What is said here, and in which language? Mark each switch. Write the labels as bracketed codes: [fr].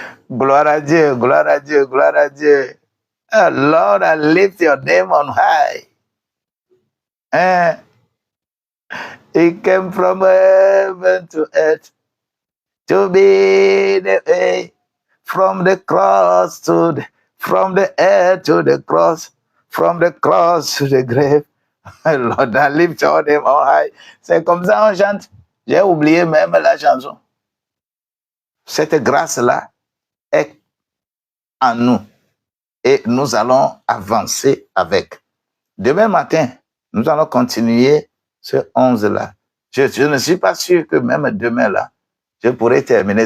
[fr] Gloire à Dieu, gloire à Dieu, gloire à Dieu. [en] Oh Lord, I lift your name on high. He came from heaven to earth to be the way from the cross from the earth to the cross, from the cross to the grave. Lord, I lift your name on high. [fr] C'est comme ça on chante. J'ai oublié même la chanson. Cette grâce-là est en nous et nous allons avancer avec. Demain matin, nous allons continuer ce 11-là. Je ne suis pas sûr que même demain-là, je pourrai terminer.